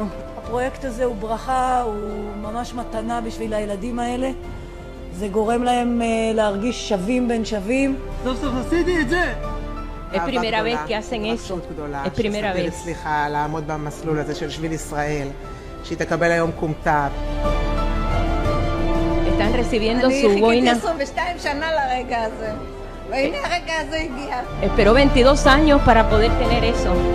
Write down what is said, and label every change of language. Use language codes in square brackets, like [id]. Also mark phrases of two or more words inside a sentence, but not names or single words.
[he] הפרויקט הזה הוא ברכה, הוא ממש מתנה בשביל הילדים האלה. זה גורם להם להרגיש שווים בין שווים. סוף סוף עשיתי את זה! [es] Es primera vez que hacen eso. Es primera vez. [he] סליחה, לעמוד במסלול הזה של שביל ישראל, שהיא תקבל היום כומתה. [es] Están recibiendo su boina. [he] אני חיכיתי 22 שנה לרגע הזה. והנה הרגע הזה הגיע. [es] Esperó 22 años para poder tener eso.